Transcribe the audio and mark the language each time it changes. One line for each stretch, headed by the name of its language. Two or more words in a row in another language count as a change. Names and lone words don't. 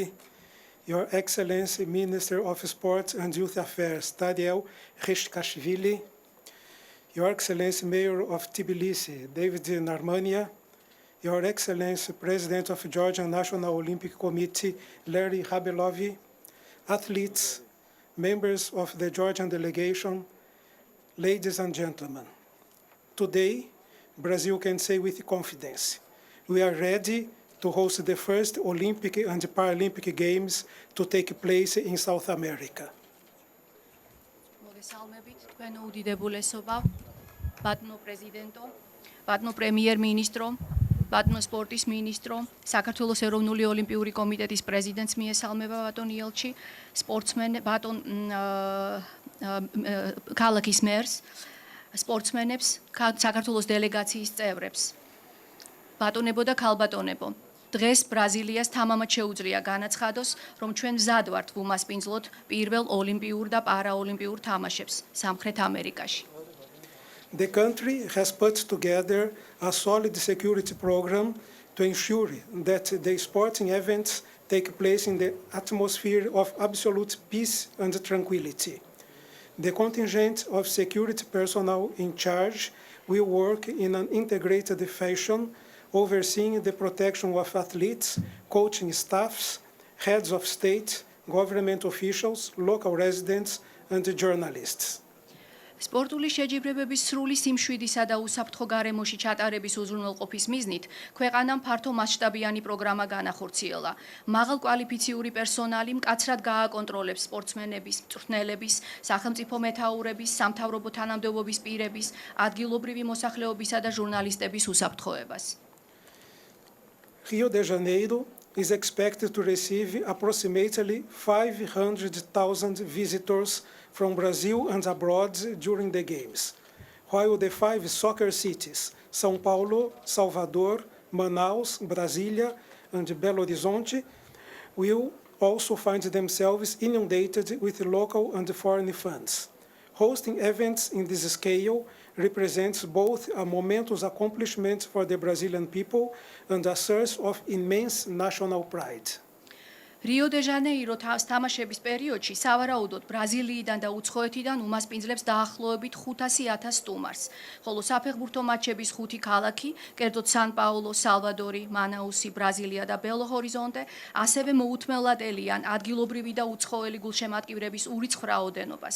English: Your Excellency Minister of Sports and Youth Affairs Tadeu Khishkashvili, Your Excellency Mayor of Tbilisi David Narmania, Your Excellency President of Georgian National Olympic Committee Larry Habelovi, athletes, members of the Georgian delegation, ladies and gentlemen. Today, Brazil can say with confidence, we are ready to host the first Olympic and Paralympic Games to take place in South America.
Georgian: მოგესალმებით თქვენო უდიდებულესობა, ბატონო პრეზიდენტო, ბატონო პრემიერ-მინისტრო, ბატონო სპორტის მინისტრო, საქართველოს ეროვნული ოლიმპიური კომიტეტის პრეზიდენტს მიესალმება ბატონ ელჩი, სპორტსმენ ბატონ ქალაქის მერს, სპორტსმენებს, საქართველოს დელეგაციის წევრებს. ბატონებო და ქალბატონებო, დღეს ბრაზილიას თამამად შეუძლია განაცხადოს, რომ ჩვენ მზად ვართ ვუმასპინძლოთ პირველ ოლიმპიურ და პარაოლიმპიურ თამაშებს სამხრეთ ამერიკაში.
English: The country has put together a solid security program to ensure that the sporting events take place in the atmosphere of absolute peace and tranquility. The contingent of security personnel in charge will work in an integrated fashion, overseeing the protection of athletes, coaching staffs, heads of state, government officials, local residents, and journalists.
Georgian: სპორტული შეჯიბრებების სრული სიმშვიდისა და უსაფრთხო გარემოში ჩატარების უზრუნველყოფის მიზნით ქვეყანამ ფართო მასშტაბიანი პროგრამა განახორციელა. მაღალ კვალიფიციური პერსონალი მკაცრად გააკონტროლებს სპორტსმენების, მწვრთნელების, სახელმწიფო მეთაურების, სამთავრობო თანამდებობის პირების, ადგილობრივი მოსახლეობისა და ჟურნალისტების უსაფრთხოებას.
English: Rio de Janeiro is expected to receive approximately 500,000 visitors from Brazil and abroad during the Games, while the 5 soccer cities, São Paulo, Salvador, Manaus, Brasília, and Belo Horizonte, will also find themselves inundated with local and foreign funds. Hosting events in this scale represents both a momentous accomplishment for the Brazilian people and a source of immense national pride.
Georgian: Rio de Janeiro თამაშების პერიოდში სავარაუდოდ ბრაზილიიდან და უცხოეთიდან უმასპინძლებს დაახლოებით 500,000 სტუმარს, ხოლო საფეხბურთო მატჩების 5 ქალაქი, კერძოდ სან პაულო, სალვადორი, მანაუსი, ბრაზილია და ბელო ჰორიზონტე, ასევე მოუთმელად ელიან ადგილობრივი და უცხოელი გულშემატკივრების ურიცხვ რაოდენობას.